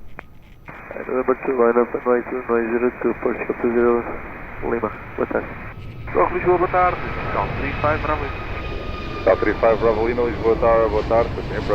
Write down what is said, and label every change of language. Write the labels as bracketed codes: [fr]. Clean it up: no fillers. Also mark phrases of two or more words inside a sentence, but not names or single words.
[en] November 2, line up and wait, runway 02, [pt] Portugal 20 Lima, boa tarde. Rock Lisboa, boa tarde, Cal 35 Bravo. Cal 35 Bravo Lima, Lisboa, boa tarde, [en] continue approach.